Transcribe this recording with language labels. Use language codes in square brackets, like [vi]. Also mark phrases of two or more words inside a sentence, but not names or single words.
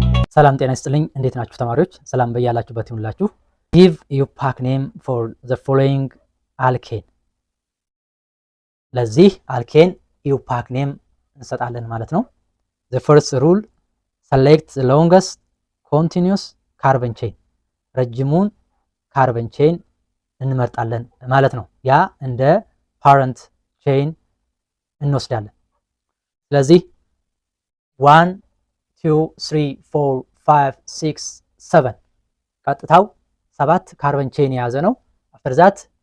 [am] ሰላም ጤና ይስጥልኝ። እንዴት ናችሁ ተማሪዎች? ሰላም በያላችሁበት ይሁንላችሁ። [en] give you pack name for the following alkane። [am] ለዚህ አልኬን [en] you pack name [am] እንሰጣለን ማለት ነው። [en] the first rule select the longest continuous carbon chain። [am] ረጅሙን ካርበን ቼን እንመርጣለን ማለት ነው። ያ እንደ [en] parent chain [am] እንወስዳለን። ስለዚህ 1 2 3 4 5 6 7 ቀጥታው 7 ካርበን ቼን የያዘ ነው። [en] After that